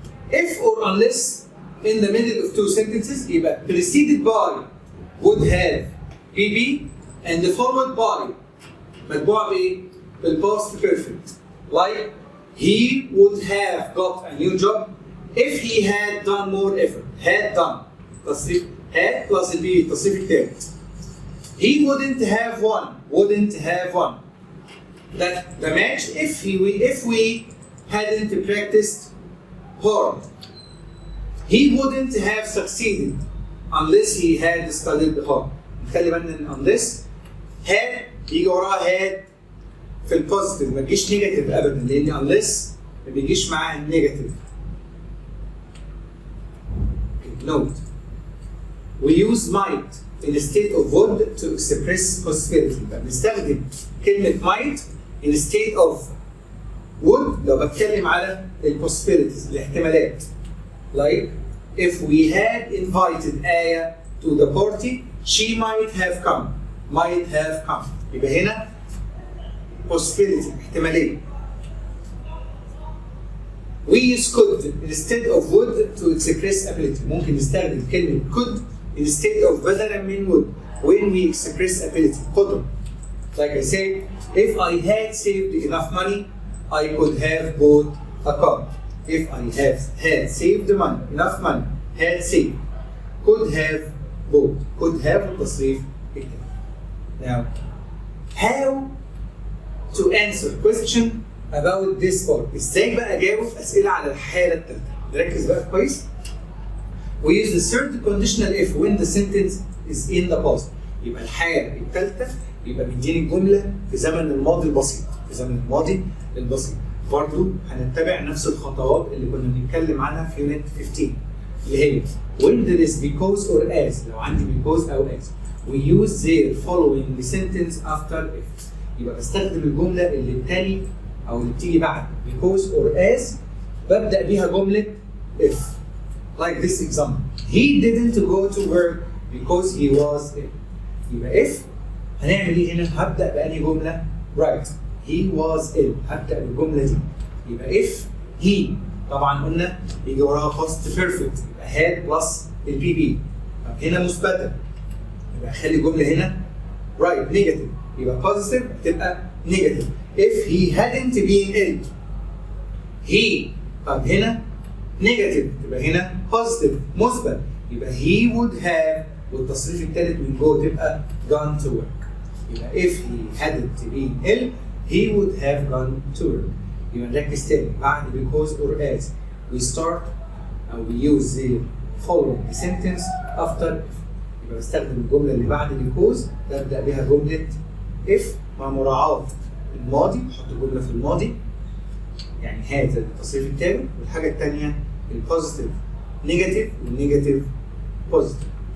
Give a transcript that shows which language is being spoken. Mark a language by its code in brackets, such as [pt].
[en] If or unless in the middle of two sentences, يبقى preceded by would have PP and followed by [ar] متبوع بإيه؟ [en] بالpast perfect. Like he would have got a new job if he had done more effort. Had done. [ar] تصريف [en] had plus [ar] البي التصريف الثالث. [en] He wouldn't have won. Wouldn't have won. That the match if we hadn't practiced hard. He wouldn't have succeeded unless he had studied hard. [ar] نخلي بالنا ان unless had يجي وراها had في البوزيتيف ما تجيش نيجاتيف ابدا لان unless ما بيجيش معاها النيجاتيف. [en] Note. We use might instead of would to express possibility. [ar] بنستخدم كلمة [en] might instead of would [ar] لو بتكلم على possibilities الاحتمالات. [en] Like if we had invited Aya to the party, she might have come. Might have come. [ar] يبقى هنا [en] possibility [ar] احتمالية. [en] We use could instead of would to express ability. [ar] ممكن نستخدم كلمة [en] could instead of [ar] بدلا من [en] would when we express ability. [ar] قدرة. [en] Like I said, if I had saved enough money, I could have bought a car. If I had saved money, enough money, had saved, could have bought. Could have [ar] تصريف الكلمة. [en] Now, how to answer question about this part. [ar] ازاي بقى اجاوب اسئله على الحاله الثالثه؟ نركز بقى كويس. [en] We use the third conditional if when the sentence is in the past. [ar] يبقى الحاله الثالثه يبقى مديني الجمله في زمن الماضي البسيط. في زمن الماضي البسيط. برضه هنتبع نفس الخطوات اللي كنا بنتكلم عنها في يونت 15 اللي هي [en] when there is because or as. [ar] لو عندي [en] because او as. We use their following sentence after if. [ar] يبقى بستخدم الجمله اللي بتالي او اللي بتيجي بعد [en] because or as [ar] ببدا بيها جمله if. [en] Like this example. He didn't go to work because he was ill. [ar] يبقى if هنعمل ايه هنا؟ هبدا بأنهي جمله؟ right. [en] He was ill. [ar] هبدا بالجمله دي. يبقى [en] if he [ar] طبعا قلنا يجي وراها past perfect يبقى [en] had plus [ar] البي بي. طب هنا مثبته يبقى اخلي الجمله هنا right negative يبقى positive تبقى negative. [en] If he hadn't been ill. [ar] He طب هنا negative تبقى هنا positive مثبت يبقى [en] he would have [ar] والتصريف الثالث من جوه تبقى [en] gone to work. يبقى if he hadn't been ill he would have gone to work. [ar] يبقى نركز تاني [en] بعد because or as we start أو we use the following sentence after if. [ar] يبقى بستخدم الجملة اللي بعد because ببدأ بها جملة if مع مراعاة الماضي بحط جملة في الماضي يعني هذا التصريف الثاني والحاجة الثانية البوزيتيف نيجاتيف والنيجاتيف بوزيتيف.